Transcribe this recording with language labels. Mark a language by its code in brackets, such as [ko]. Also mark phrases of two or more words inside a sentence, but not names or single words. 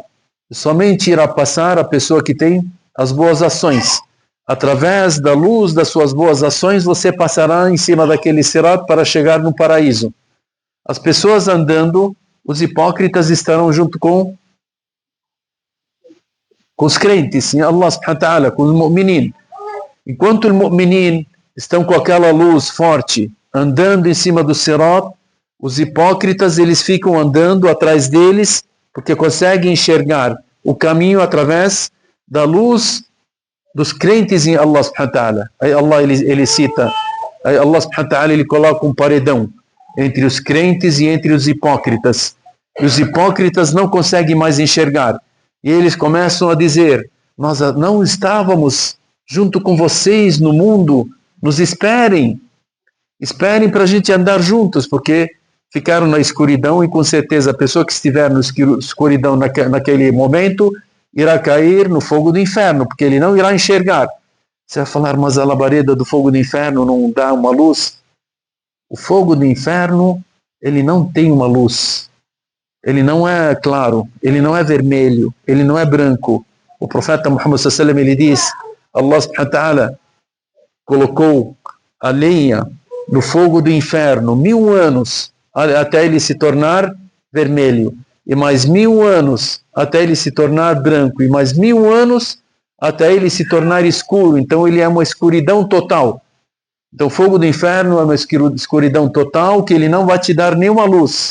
[pt] E somente irá passar a pessoa que tem as boas ações. Através da luz das suas boas ações, você passará em cima daquele Sirat para chegar no paraíso. As pessoas andando, os hipócritas estarão junto com os crentes, em Allah [ar] سبحانه وتعالى, [pt] com os mu'minin. Enquanto os mu'minin estão com aquela luz forte, andando em cima do Sirat, os hipócritas eles ficam andando atrás deles, porque conseguem enxergar o caminho através da luz dos crentes em Allah [ar] سبحانه وتعالى. [pt] Aí Allah ele cita, aí Allah [ar] سبحانه وتعالى [pt] ele coloca um paredão entre os crentes e entre os hipócritas. E os hipócritas não conseguem mais enxergar. E eles começam a dizer: nós não estávamos junto com vocês no mundo, nos esperem para a gente andar juntos, porque ficaram na escuridão e com certeza a pessoa que estiver na escuridão naquele momento irá cair no fogo do inferno, porque ele não irá enxergar. Você vai falar: mas a labareda do fogo do inferno não dá uma luz? O fogo do inferno, ele não tem uma luz. Ele não é claro, ele não é vermelho, ele não é branco. O profeta Muhammad [ar] صلى الله عليه وسلم [pt] ele diz: Allah [ar] سبحانه وتعالى [pt] colocou a lenha no fogo do inferno 1000 anos até ele se tornar vermelho, e mais 1000 anos até ele se tornar branco, e mais 1000 anos até ele se tornar escuro. Então ele é uma escuridão total. Então o fogo do inferno é uma escuridão total que ele não vai te dar nenhuma luz.